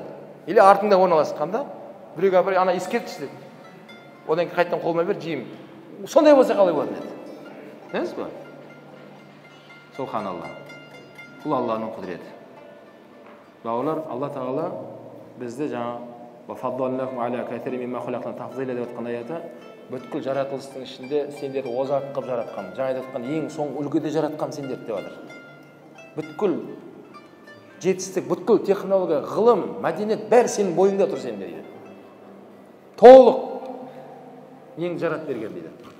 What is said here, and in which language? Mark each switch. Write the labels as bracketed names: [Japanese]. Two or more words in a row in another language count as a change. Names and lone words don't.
[Kazakh] Или артында орналасқанда, біреуге апарып, ана иіс кетші деп. Одан кейін қайтадан қолыма бер, жеймін. Сондай болса қалай болатын еді? Білесіз ба? Субханалла. Бұл Алланың құдіреті. Бауырлар, Алла Тағала бізді жаңа [Arabic] «وفضلناهم على كثير ممن خلقنا تفضيلا» [Kazakh] деп жатқан аяты бүткіл жаратылыстың ішінде сендерді озат қылып жаратқан, жаңа айтып жатқан ең соңғы үлгіде жаратқан сендерді деп жатыр. Бүткіл жетістік, бүткіл технология, ғылым, мәдениет бәрі сенің бойыңда тұр сенде дейді. Толық ең жарат берген дейді.